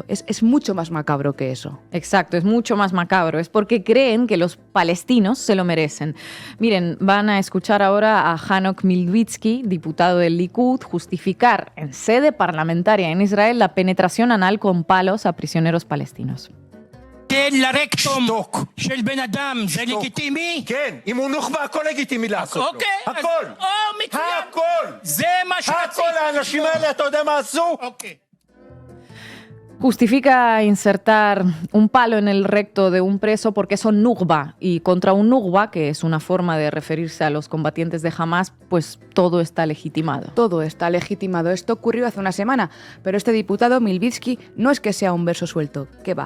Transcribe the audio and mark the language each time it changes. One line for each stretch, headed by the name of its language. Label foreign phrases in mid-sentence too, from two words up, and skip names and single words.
Spanish: Es mucho más macabro que eso. Exacto, es mucho más macabro. Es porque creen que los palestinos se lo merecen. Miren, van a escuchar ahora a Hanok Milvitsky, diputado del Likud, justificar en sede parlamentaria en Israel la penetración anal con palos a prisioneros palestinos.
Hebrew: לרקטום של בן אדם זה לגיטימי? כן, אם הוא נוח'בה הכל לגיטימי לעשות לו. אוקיי. הכל. מצוין. הכל. זה מה שרציתי. הכל, האנשים האלה, אתה יודע מה עשו? אוקיי.
Spanish: Justifica insertar un palo en el recto de un preso porque son nukhba, y contra un nukhba, que es una forma de referirse a los combatientes de Hamas, pues todo está legitimado. Todo está legitimado. Esto ocurrió hace una semana, pero este diputado Milvitsky no es que sea un verso suelto, que va.